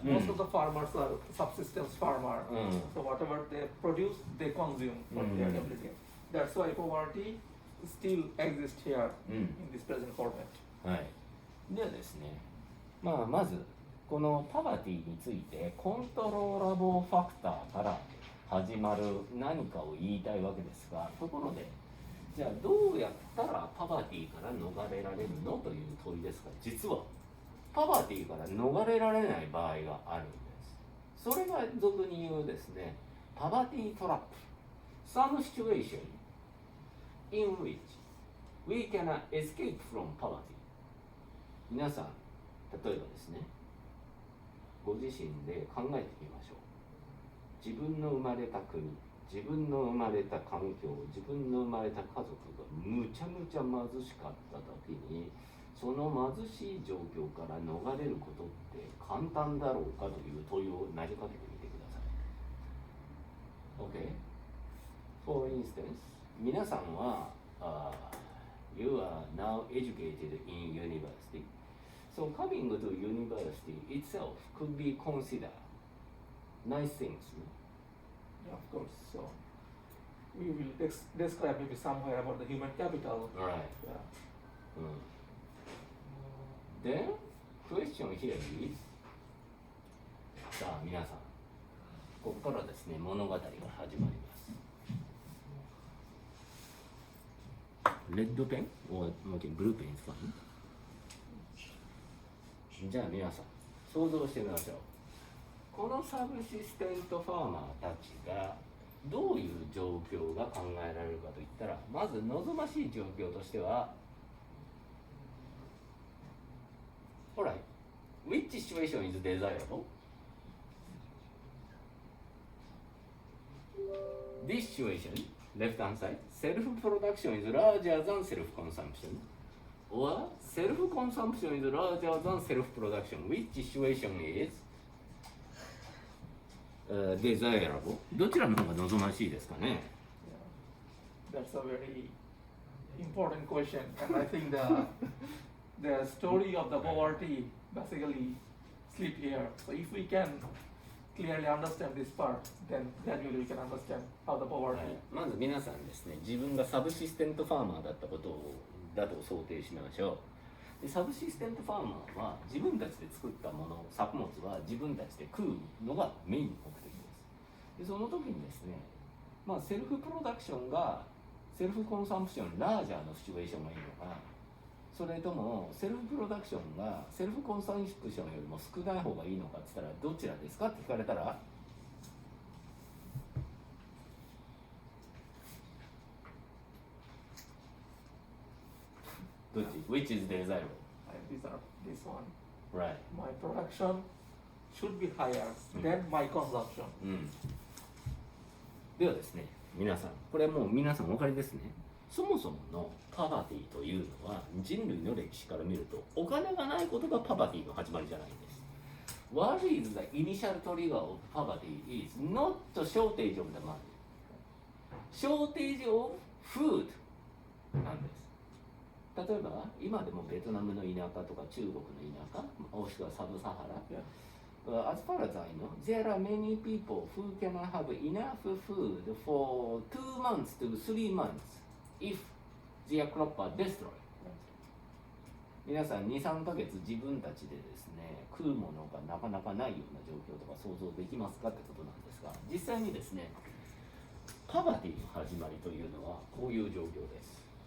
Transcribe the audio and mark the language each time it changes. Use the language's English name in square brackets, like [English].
[English] most of the farmers are subsistence farmer. Mm. So whatever they produce, they consume for their ability. That's why poverty still exists here in this present format. [Japanese] はい。ではですね、まずこのパバティについてコントローラボファクターから始まる何かを言いたいわけですが、ところでじゃあどうやったらパバティから逃れられるのという問いですが、実はパバティから逃れられない場合があるんです。それが俗に言うですね、パバティトラップ。 [English] Some situation in which we cannot escape from poverty. [Japanese] 皆さん、例えばですね、ご自身で考えてみましょう。自分の生まれた国、自分の生まれた環境、自分の生まれた家族がむちゃむちゃ貧しかった時に、その貧しい状況から逃れることって簡単だろうかという問いを投げかけてみてください。 [English] OK? For instance, [Japanese] 皆さんは、 [English] You are now educated in university. So coming to university itself could be considered nice things. Yeah, of course. So we will describe maybe somewhere about the human capital. Right. Yeah. Then question here is [Japanese] さあ皆さんここからですね物語が始まります。 [English] レッドペン or blue pen is fine. [Japanese] じゃあ皆さん想像してみましょう。このサブシステントファーマーたちがどういう状況が考えられるかといったら、まず望ましい状況としては、 [English] Alright, which situation is desirable? This situation, left hand side, self-production is larger than self-consumption, or self-consumption is larger than self-production. Which situation is desirable? [Japanese] どちらの方が望ましいですかね？ [English] Yeah. That's a very important question, and I think the story of the poverty basically sleep here. So if we can clearly understand this part, then gradually we can understand how the poverty. [Japanese] まず皆さんですね、自分がサブシステントファーマーだったことだと想定しましょう。でサブシステントファーマーは自分たちで作ったもの、作物は自分たちで食うのがメインの目的です。でその時にですね、セルフプロダクションがセルフコンサンプションラージャーのシチュエーションがいいのか、それともセルフプロダクションがセルフコンサンプションよりも少ない方がいいのかって言ったらどちらですかって聞かれたら、どっち [English] Which is desirable? This one. Right. My production should be higher than my consumption. [Japanese] ではですね、皆さん、これはもう皆さんお分かりですね。そもそものパバティというのは人類の歴史から見るとお金がないことがパバティの始まりじゃないんです。 [English] What is the initial trigger of poverty is not the shortage of the money. Shortage of food [Japanese] なんです。例えば今でもベトナムの田舎とか中国の田舎、もしくはサブサハラ、 [English] As far as I know, there are many people who cannot have enough food for 2 months to 3 months if their crop are destroyed. [Japanese] 皆さん 2,3 ヶ月自分たちでですね、食うものがなかなかないような状況とか想像できますかってことなんですが、実際にですね、パバティの始まりというのはこういう状況です。